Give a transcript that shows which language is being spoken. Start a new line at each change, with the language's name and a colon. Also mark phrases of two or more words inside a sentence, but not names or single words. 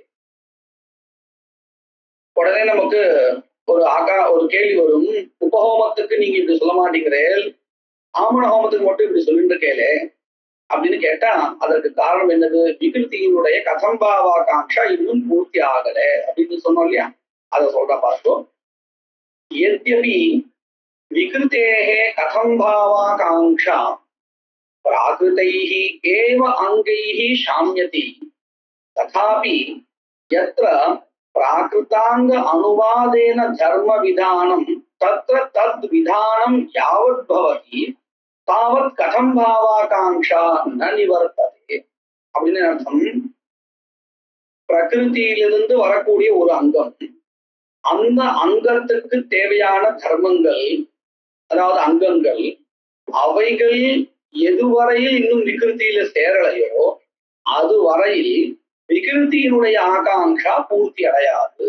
Tamil: உடனே நமக்கு ஒரு கேள்வி வரும், உபஹோமத்துக்கு நீங்க இப்படி சொல்ல மாட்டேங்கிறேன், ஆமண ஹோமத்துக்கு மட்டும் இப்படி சொல்லிட்டு இருக்கேளே அப்படின்னு கேட்டா, அதற்கு காரணம் என்னது? விகிருத்தியினுடைய கதம்பாவாகாங்ஷா இன்னும் பூர்த்தி ஆகல அப்படின்னு சொன்னோம் இல்லையா? அதை சொல்ற பார்த்தோம்.
Sanskrit: यद्यपि विकृतेः कथंभावाकाङ्क्षा प्राकृतैः एव अङ्गैः शाम्यति तथापि यत्र प्राकृतांग अनुवादेन धर्म विधानं तत्र तद् विधानं यावत् भवति तावत् कथं भावाकांक्षा न निवर्तते
Tamil: அப்படின்னு அர்த்தம். பிரகிருதியிலிருந்து வரக்கூடிய ஒரு அங்கம், அந்த அங்கத்துக்கு தேவையான தர்மங்கள், அதாவது அங்கங்கள், அவைகள் எதுவரையில் இன்னும் விகிருத்தியில சேரலையோ அது வரையில் விகிருத்தியினுடைய ஆகாங்ஷா பூர்த்தி அடையாது.